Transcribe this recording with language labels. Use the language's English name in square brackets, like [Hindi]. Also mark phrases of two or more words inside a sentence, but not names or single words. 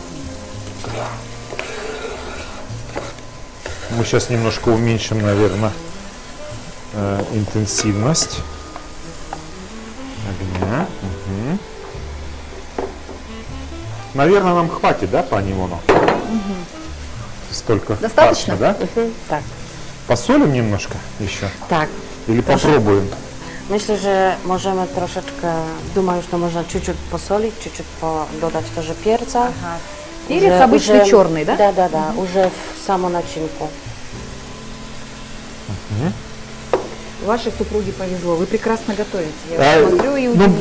[Russian] Мы сейчас немножко уменьшим, наверное, интенсивность огня. Мгм. Наверное, нам хватит, да, пани Ивоно? Столько. Достаточно? фарша, да? Так, Посолим немножко еще? так. Или попробуем? [Polish] Myślę, że możemy troszeczkę, [Russian] думаю, что можно чуть-чуть посолить, чуть-чуть додать тоже перца. Перец обычный черный, да? Да, уже в саму начинку. Вашей супруге повезло, вы прекрасно готовите. Я смотрю и Ну, удивляюсь.